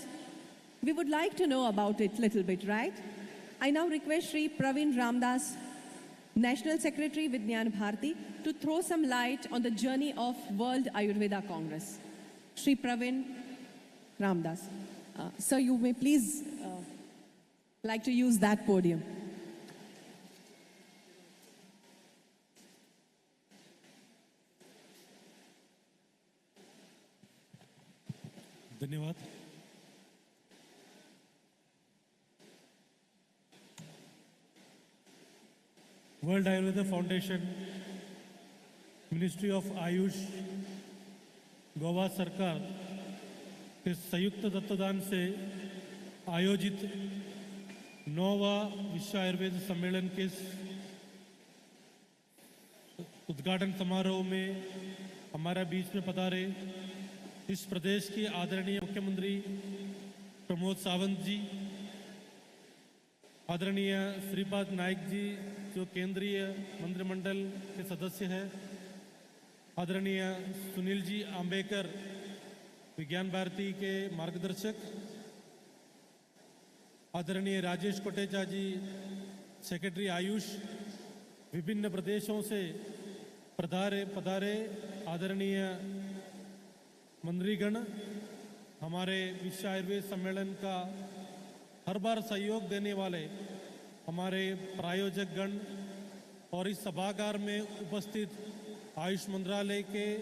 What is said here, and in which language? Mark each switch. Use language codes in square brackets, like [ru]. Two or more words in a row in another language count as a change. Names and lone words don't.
[en] We would like to know about it a little bit, right? I now request Shri Praveen Ramdas, National Secretary Vijnana Bharati, to throw some light on the journey of World Ayurveda Congress. Shri Praveen Ramdas. Sir, you may please like to use that podium. [hi] धन्यवाद। वर्ल्ड आयुर्वेदा फाउंडेशन, मिनिस्ट्री ऑफ आयुष, गोवा सरकार के संयुक्त तत्वाधान से आयोजित 9वां विश्व आयुर्वेद सम्मेलन के उद्घाटन समारोह में हमारा बीच में पधारे इस प्रदेश के आदरणीय मुख्यमंत्री प्रमोद सावंत जी, आदरणीय श्रीपाद नाइक जी जो केंद्रीय मंत्रिमंडल के सदस्य हैं, आदरणीय सुनील जी आम्बेकर विज्ञान भारती के मार्गदर्शक, आदरणीय राजेश कोटेचा जी सेक्रेटरी आयुष, विभिन्न प्रदेशों से पधारे आदरणीय मंत्रीगण, हमारे विश्व आयुर्वेद सम्मेलन का हर बार सहयोग देने वाले हमारे प्रायोजक गण और इस सभागार में उपस्थित आयुष मंत्रालय के